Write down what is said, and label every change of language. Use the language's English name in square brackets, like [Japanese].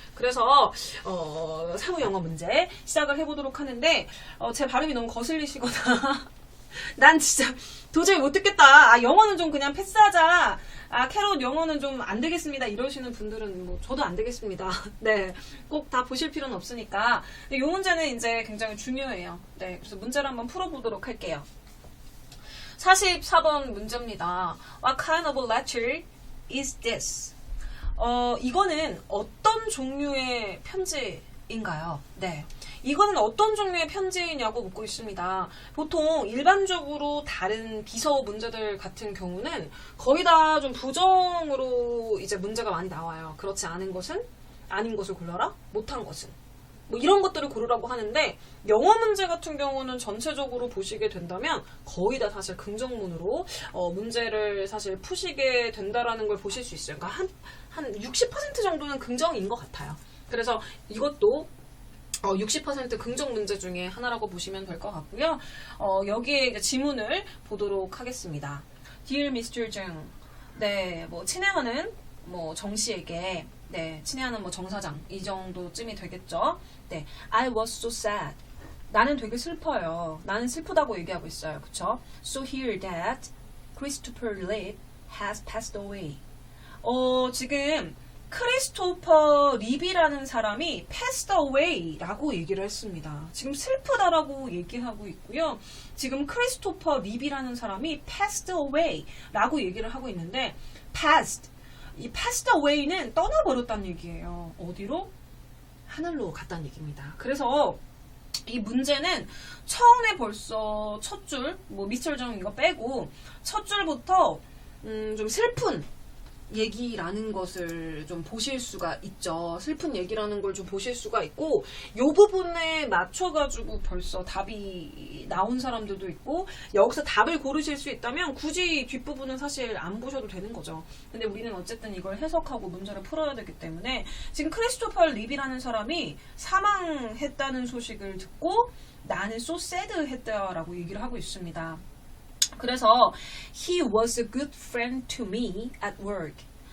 [Korean] 그래서 사무 영어 문제 시작을 해보도록 하는데 제 발음이 너무 거슬리시거나 난 진짜 도저히 못 듣겠다. 영어는 좀 그냥 패스하자. 캐럿 영어는 좀 안 되겠습니다. 이러시는 분들은 뭐 저도 안 되겠습니다. 네, 꼭 다 보실 필요는 없으니까. 이 문제는 이제 굉장히 중요해요. 네, 그래서 문제를 한번 풀어보도록 할게요. 44번 문제입니다. [English] What kind of letter is this? [Korean] 이거는 어떤 종류의 편지인가요? 네. 이거는 어떤 종류의 편지냐고 묻고 있습니다. 보통 일반적으로 다른 비서 문제들 같은 경우는 거의 다 좀 부정으로 이제 문제가 많이 나와요. 그렇지 않은 것은 아닌 것을 골라라. 못한 것은 뭐 이런 것들을 고르라고 하는데 영어 문제 같은 경우는 전체적으로 보시게 된다면 거의 다 사실 긍정문으로 문제를 사실 푸시게 된다라는 걸 보실 수 있어요. 그러니까 한 60% 정도는 긍정인 것 같아요. 그래서 이것도 60% 긍정 문제 중에 하나라고 보시면 될 것 같고요. 여기에 이제 지문을 보도록 하겠습니다. [English] Dear Mr. [Korean] Jung, 네, 뭐 친애하는 뭐 정 씨에게, 네, 친애하는 뭐 정 사장 이 정도쯤이 되겠죠. 네, [English] I was so sad. [Korean] 나는 되게 슬퍼요. 나는 슬프다고 얘기하고 있어요, 그쵸? [English] So hear that Christopher Lee has passed away. [Korean] 지금 크리스토퍼 립이라는 사람이 passed away 라고 얘기를 했습니다. 지금 슬프다라고 얘기하고 있고요. 지금 크리스토퍼 립이라는 사람이 passed away 라고 얘기를 하고 있는데 passed, 이 passed away는 떠나버렸다는 얘기예요. 어디로? 하늘로 갔다는 얘기입니다. 그래서 이 문제는 처음에 벌써 첫 줄, 뭐 미스터 정 이거 빼고 첫 줄부터 좀 슬픈 얘기라는 것을 좀 보실 수가 있죠. 슬픈 얘기라는 걸 좀 보실 수가 있고 이 부분에 맞춰가지고 벌써 답이 나온 사람들도 있고 여기서 답을 고르실 수 있다면 굳이 뒷부분은 사실 안 보셔도 되는 거죠. 근데 우리는 어쨌든 이걸 해석하고 문제를 풀어야 되기 때문에 지금 크리스토퍼 립이라는 사람이 사망했다는 소식을 듣고 나는 [English] so sad [Korean] 했다라고 얘기를 하고 있습니다. [English] 그래서 he was a good friend to me at work.